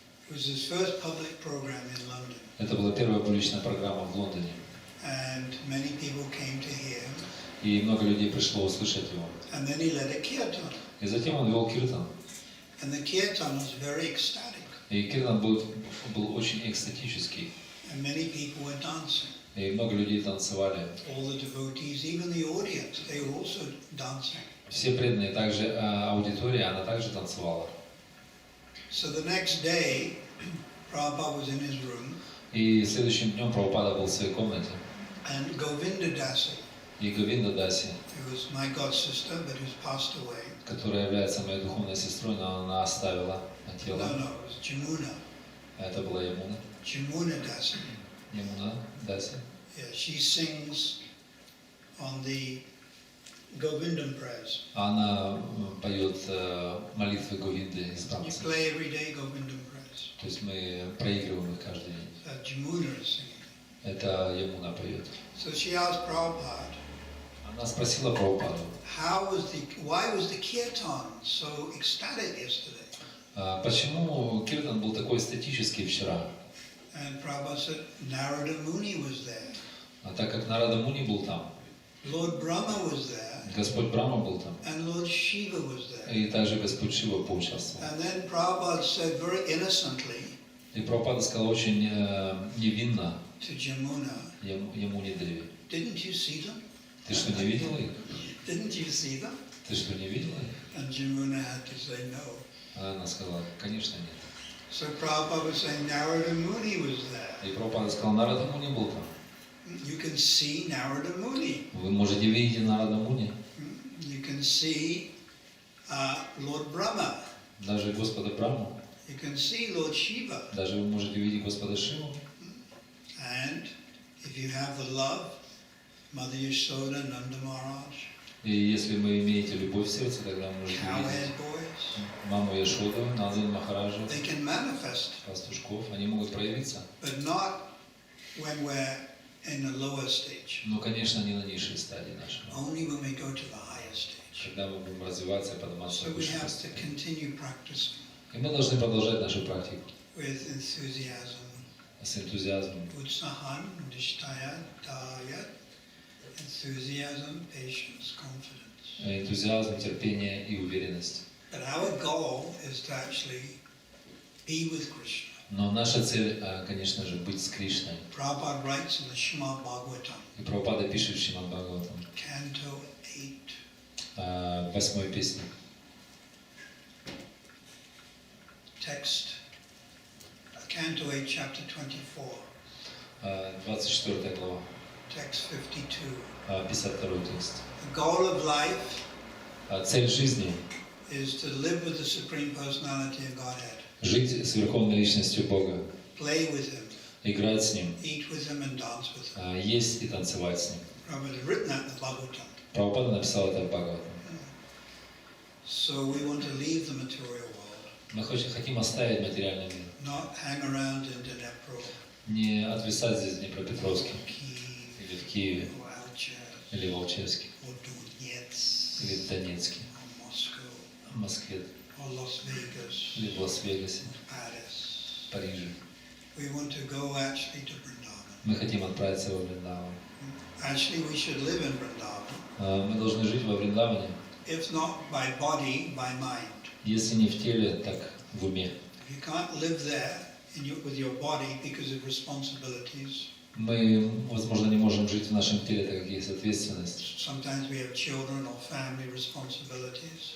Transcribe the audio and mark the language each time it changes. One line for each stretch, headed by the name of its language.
English: It was his first public program in London,
Russian: Это была первая публичная программа в Лондоне.
English: and many people came to hear him.
Russian: И много людей пришло услышать его.
English: And then he led a kirtan,
Russian: И затем он вел киртан.
English: and the kirtan was very ecstatic,
Russian: И киртан был очень экстатический.
English: and many people were dancing.
Russian: И много людей танцевали.
English: All the devotees, even the audience, they were also dancing.
Russian: Все преданные, также аудитория, она также танцевала.
English: So the next day, Prabhupada was in his room,
Russian: И следующим днем Прабхупада был в своей комнате.
English: and Govinda Dasi,
Russian: И Говинда Даси,
English: who was my god sister but who's passed away,
Russian: которая является моей духовной сестрой, но она оставила, на
English: No,
Russian: тело.
English: no, it was Jamuna.
Russian: Это была Ямуна.
English: Jamuna Dasi.
Russian: Ямуна Даси.
English: Yeah, she sings on the Govindam prayers.
Russian: Она поет молитвы Говинды из
English: You
Russian: танца.
English: play every day Govindam prayers.
Russian: То есть мы проигрываем их каждый день.
English: Jamuna is singing.
Russian: Это Ямуна поет.
English: So she asked Prabhupada,
Russian: Она спросила Прабхупаду,
English: why was the kirtan so ecstatic yesterday?
Russian: почему Киртан был такой эстетический вчера?
English: And Prabhupada said, Narada Muni was there.
Russian: А так как Нарада Муни был там,
English: Lord Brahma was there.
Russian: Господь Брахма был там,
English: And Lord Shiva was there.
Russian: и также Господь Шива поучаствовал.
English: And then Prabhupada said very innocently
Russian: И Прабхупада сказал очень невинно
English: to Jamuna,
Russian: Ямуне Деви:
English: didn't you see them?
Russian: ты что, не видела их?
English: Didn't you see them?
Russian: Ты что, не видела их?
English: And Jamuna had to say no.
Russian: А она сказала: конечно нет.
English: So Prabhupada was saying Narada Muni was there.
Russian: И Прабхупада сказал: Нарада Муни был там.
English: You can see Narada Muni.
Russian: Вы можете видеть Нарада Муни,
English: You can see Lord Brahma.
Russian: даже Господа Брахму,
English: You can see Lord Shiva.
Russian: даже вы можете видеть Господа Шиву.
English: And if you have the love, Mother Yashoda, Nanda Maharaj,
Russian: И если вы имеете любовь в сердце, тогда вы можете
English: cowhead
Russian: видеть
English: boys,
Russian: маму Яшоду, Нанду Махараджа,
English: they can manifest,
Russian: пастушков, они могут проявиться.
English: but not when we're in the lower stage.
Russian: Но, конечно, не на низшей стадии нашего.
English: Only when we go to the higher stage.
Russian: Когда мы будем развиваться и подниматься
English: So
Russian: в
English: we
Russian: высшую
English: have to
Russian: стадию.
English: continue practicing
Russian: И мы должны продолжать нашу практику
English: with enthusiasm.
Russian: с энтузиазмом.
English: Utsahan, Nishtaya, Dayat, enthusiasm, patience, confidence.
Russian: Энтузиазм, терпение и уверенность.
English: But our goal is to actually be with Krishna.
Russian: Но наша цель, конечно же, быть с Кришной.
English: Prabhupada writes in the Srimad Bhagavatam,
Russian: И Прабхупада пишет в Шримад Бхагаватам,
English: Canto 8,
Russian: 8-й песне,
English: text, Canto 8, chapter 24,
Russian: 24 глава,
English: text 52.
Russian: 52 текст.
English: The goal of life
Russian: Цель жизни
English: is to live with the Supreme Personality of Godhead,
Russian: – жить с Верховной Личностью Бога,
English: play with Him,
Russian: играть с Ним,
English: eat with Him and dance with Him.
Russian: есть и танцевать с Ним.
English: Prabhupada has written that in the Bhagavatam.
Russian: Прабхупада написал это в Бхагаватам.
English: So we want to leave the material world,
Russian: Мы хотим оставить материальный мир,
English: not hang around in Dnipro,
Russian: не отвисать здесь в Днепропетровске,
English: Kyiv,
Russian: или в Киеве,
English: or Alcher,
Russian: или в Алчевске,
English: or Donetsk,
Russian: или в Донецке,
English: or Moscow,
Russian: в Москве,
English: or Las Vegas,
Russian: или в Лас-Вегасе,
English: Paris.
Russian: в Париже.
English: We want to go actually to Vrindavan.
Russian: Мы хотим отправиться во Вриндаван.
English: Actually, we should live in Vrindavan,
Russian: Мы должны жить во Вриндаване,
English: if not by body, by mind.
Russian: если не в теле, так в уме.
English: If you can't live there with your body because of responsibilities,
Russian: Мы, возможно, не можем жить в нашем теле, так как есть ответственность.
English: sometimes we have children or family responsibilities.